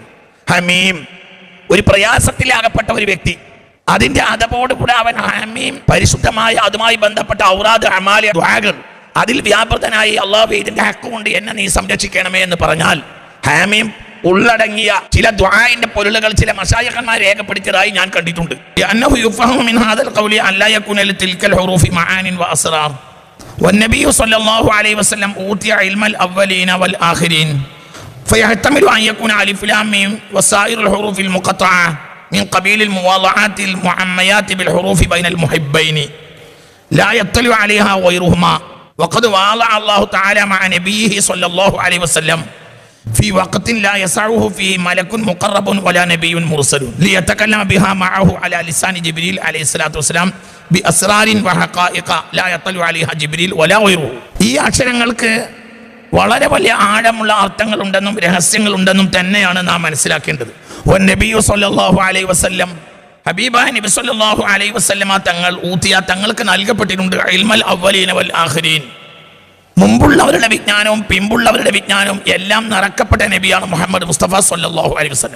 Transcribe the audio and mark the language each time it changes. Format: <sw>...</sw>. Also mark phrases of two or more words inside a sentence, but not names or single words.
<ml>ഹമീം, ഒരു പ്രയാസത്തിലാകപ്പെട്ട ഒരു വ്യക്തി, അതിന്റെ അതപോടുകൂടെ അവൻ ഹമീം പരിശുദ്ധമായ അതുമായി ബന്ധപ്പെട്ട ഔറാദ് അമാലിയ ദുആകൾ അതിൽ വ്യാപൃതനായി അല്ലാഹു ഇതിന്റെ ഹക്ക് കൊണ്ട് എന്നെ നീ സംരക്ഷിക്കണമേ എന്ന് പറഞ്ഞാൽ ഹമീം ഉള്ളടങ്ങിയ ചില ദുആഇന്റെ പൊരുളുകൾ ചില മശായിഖന്മാർ രേഖപ്പെടുത്തിയതായി ഞാൻ കണ്ടിട്ടുണ്ട്.</ml> <ar>أنه يفهم من هذا القول ألا يكون لكل الحروف معان وأسرار والنبي صلى الله عليه وسلم أوتي علم الأولين والآخرين فيحتمل أن يكون ألف لام ميم وسائر الحروف المقطعة من قبيل المواضعات المعميات بالحروف بين المحبين لا يطلع عليها غيرهما وقد واضع الله تعالى مع نبيه صلى الله عليه وسلم في وقت لا يسعه فيه ملك مقرب ولا نبي مرسل ليتكلم بها معه على لسان جبريل عليه الصلاة والسلام بأسرار وحقائق لا يطلع عليها جبريل ولا غيره.</ar> <ml>ഈ അക്ഷരങ്ങൾക്ക് വളരെ വലിയ ആഴമുള്ള അർത്ഥങ്ങൾ ഉണ്ടെന്നും രഹസ്യങ്ങൾ ഉണ്ടെന്നും തന്നെയാണ് നാം മനസ്സിലാക്കേണ്ടത്. നബി</ml> <ar>صلى الله عليه وسلم,</ar> <ml>ഹബീബായ നബി</ml> <ar>صلى الله عليه وسلم</ar> <ml>തങ്ങൾ തങ്ങൾക്ക് നൽകപ്പെട്ടിട്ടുണ്ട്</ml> <ar>علم الأولين والآخرين,</ar> <ml>മുമ്പുള്ളവരുടെ വിജ്ഞാനവും പിമ്പുള്ളവരുടെ വിജ്ഞാനവും എല്ലാം നിറക്കപ്പെട്ട നബിയാണ് മുഹമ്മദ് മുസ്തഫ</ml> <ar>صلى الله عليه وسلم.</ar>